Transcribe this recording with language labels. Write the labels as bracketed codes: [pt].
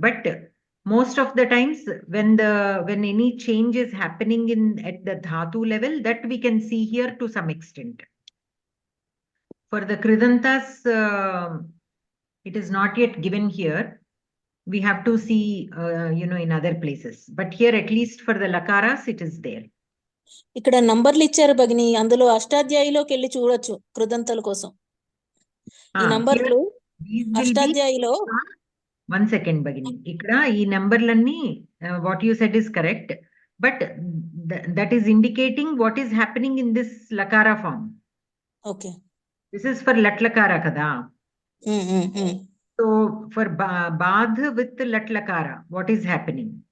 [en] But most of the times when any change is happening at the dhatu level, that we can see here to some extent. For the kridantas, it is not yet given here. We have to see, in other places. But here at least for the lakaras it is there. [te] ఇక్కడ నంబర్లు ఇచ్చారు భగిని, అందులో అష్టాధ్యాయిలోకి వెళ్ళి చూడొచ్చు కృదంతల కోసం. ఈ నంబర్లు అష్టాధ్యాయిలో. [en] One second భగిని, [te] ఇక్కడ ఈ నంబర్లన్నీ [en] what you said is correct, but that is indicating what is happening in this lakara form. Okay. This is for lat lakara kada. So for badh with lat lakara, what is happening?